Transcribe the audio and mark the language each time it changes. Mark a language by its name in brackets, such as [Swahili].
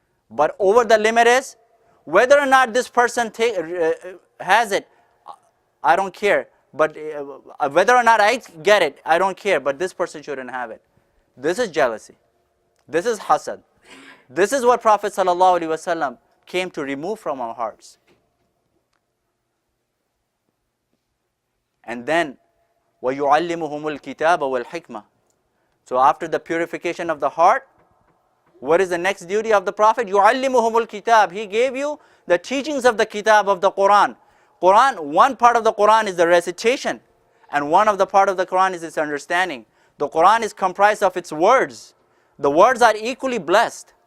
[English] But over the limit is, whether or not this person has it, I don't care. But whether or not I get it, I don't care. But this person shouldn't have it. This is jealousy. This is hasad. This is what Prophet ﷺ came to remove from our hearts. And then, [Arabic] وَيُعَلِّمُهُمُ الْكِتَابَ وَالْحِكْمَةِ. [English] So after the purification of the heart, what is the next duty of the Prophet? [Arabic] يُعَلِّمُهُمُ الْكِتَابِ. [English] He gave you the teachings of the kitab of the Quran. One part of the Quran is the recitation, and one of the part of the Quran is its understanding. The Quran is comprised of its words. The words are equally blessed.